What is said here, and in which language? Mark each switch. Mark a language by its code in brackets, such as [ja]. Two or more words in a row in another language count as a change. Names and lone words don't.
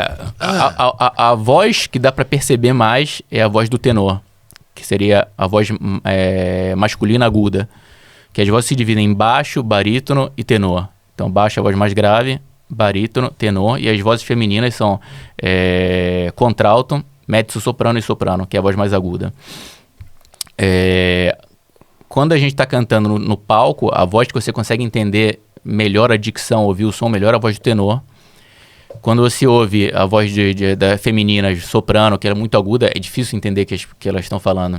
[pt] A voz que dá pra perceber mais é a voz do tenor, que seria a voz masculina aguda, que as vozes se dividem em baixo, barítono e tenor. Então, baixo é a voz mais grave, barítono, tenor, e as vozes femininas são contralto, mezzo-soprano e soprano, que é a voz mais aguda. Quando a gente está cantando no palco, a voz que você consegue entender melhor a dicção, ouvir o som melhor, é a voz do tenor. Quando você ouve a voz da feminina, soprano, que é muito aguda, é difícil entender que elas estão falando.